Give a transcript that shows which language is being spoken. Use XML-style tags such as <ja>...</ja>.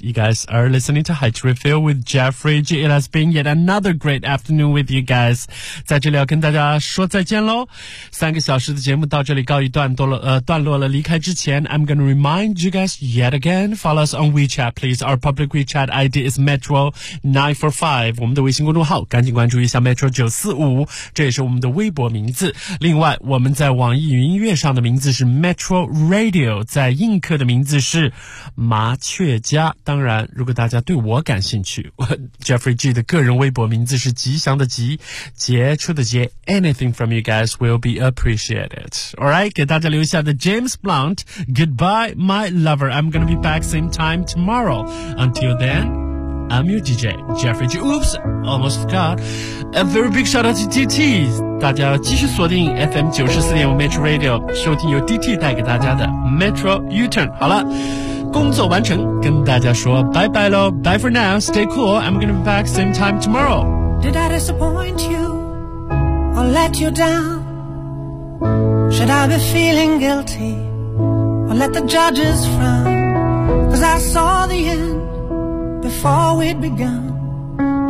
<en>You guys are listening to High Refill with Jeffrey G. It has been yet another great afternoon with you guys.</en> <zh>在这里要跟大家说再见咯。三个小时的节目到这里告一段落 了离开之前</zh> <en>I'm going to remind you guys yet again, follow us on WeChat please. Our public WeChat ID is Metro945.</en> <zh>我们的微信公众号赶紧关注一下 Metro945, 这也是我们的微博名字。另外我们在网易云音乐上的名字是 Metro Radio, 在映客的名字是麻雀家。当然如果大家对我感兴趣， Jeffrey G 的个人微博名字是吉祥的吉，杰出的杰。</zh> <en>Anything from you guys will be appreciated. Alright,</en> <zh>给大家留下的</zh> <en>James Blunt Goodbye my lover. I'm gonna be back same time tomorrow. Until then, I'm your DJ Jeffrey G. Oops, almost forgot. A very big shout out to DT.</en> <zh>大家继续锁定 FM94.5 Metro Radio, 收听由 DT 带给大家的 Metro U-Turn. 好了，工作完成，跟大家说拜拜咯。</zh> <en>Bye for now, stay cool, I'm gonna be back same time tomorrow. Did I disappoint you or let you down? Should I be feeling guilty or let the judges frown? Cause I saw the end before we'd begun.</en>